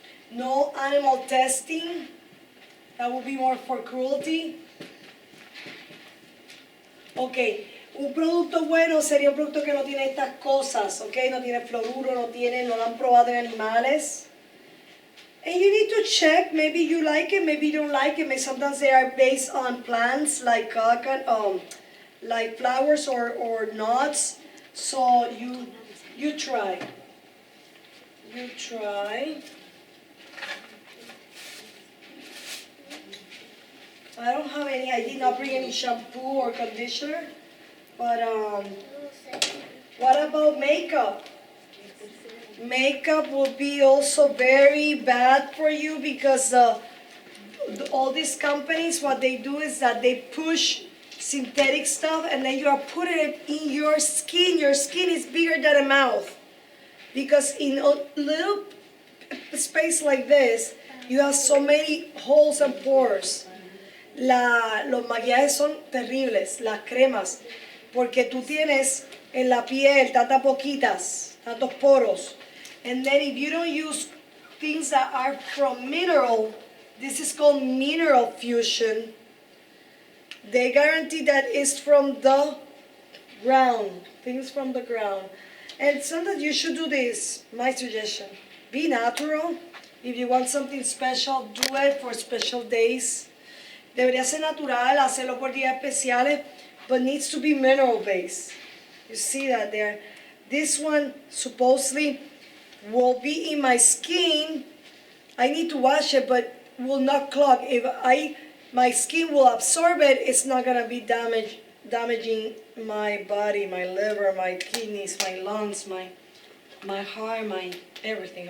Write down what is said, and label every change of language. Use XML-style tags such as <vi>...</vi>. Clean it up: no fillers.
<en>No animal testing, that will be more for cruelty.</en> <es>Ok, un producto bueno sería un producto que no tiene estas cosas, ok, no tiene fluoruro, no lo han probado en animales.</es> <en>And you need to check, maybe you like it, maybe you don't like it, maybe sometimes they are based on plants like like flowers or nuts, so you try. You try. I don't have any, I did not bring any shampoo or conditioner, but what about makeup? Makeup will be also very bad for you because all these companies, what they do is that they push synthetic stuff and then you are putting it in your skin. Your skin is bigger than a mouth because in a little space like this, you have so many holes and pores.</en> <es>Los maquillajes son terribles, las cremas, porque tú tienes en la piel tantas tantos poros.</es> <en>And then if you don't use things that are from mineral, this is called mineral fusion, they guarantee that it's from the ground, things from the ground. And sometimes you should do this, my suggestion. Be natural. If you want something special, do it for special days.</en> <es>Debería ser natural, hacerlo por días especiales,</es> <en>but needs to be mineral based. You see that there. This one supposedly will be in my skin. I need to wash it, but will not clog. If my skin will absorb it, it's not gonna be damaging my body, my liver, my kidneys, my lungs, my heart, my everything.</en>